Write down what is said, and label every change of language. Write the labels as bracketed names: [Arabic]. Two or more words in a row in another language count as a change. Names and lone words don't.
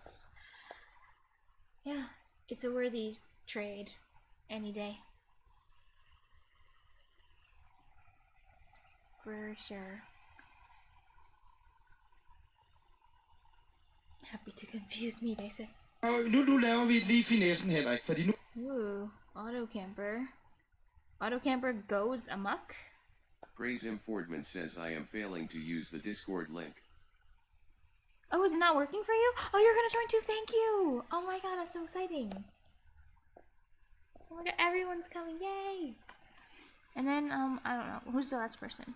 [English] It's a worthy trade any day. For sure. Happy to confuse me, they say. [Danish] Nu laver vi lige finessen, Henrik, fordi nu... [English] Ooh, autocamper. Autocamper goes amok? Praise Fordman says I am failing to use the Discord link. Oh, is it not working for you? Oh, you're gonna join too, thank you! Oh my god, that's so exciting. Oh my god, everyone's coming, yay! And then, I don't know, who's the last person?